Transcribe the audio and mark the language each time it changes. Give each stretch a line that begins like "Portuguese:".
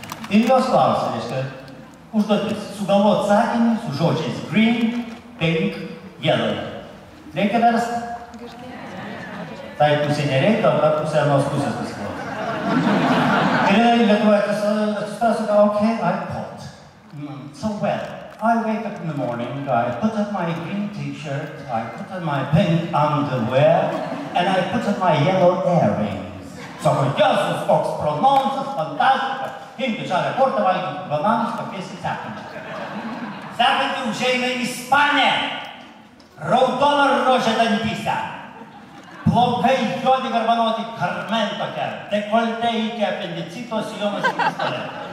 Lithuanian: Ir jos klausia, reiškia, užduotis, sugalvot sakinį su žodžiais green, pink, yellow. Reikia versti? Tai pusė nereikia, o pusė anos pusės pasiklauso. Ir jinai Lietuvoje atsistas, okay, I pot.
English: So well, I wake up in the morning, I put on my green t-shirt, I put on my pink underwear, and I put on my yellow earrings.
Lithuanian: Sako, Jėzus, koks prononsas, fantastika. Imti žalią kortą, valgyti bananus, pakviesti sekantį. Sekantį užeina į Ispaniją. Raudona rožė dantyse. Plaukai juodi garbanoti, karmen tokia, dekolte iki apendicito, sijonas į pistoletą.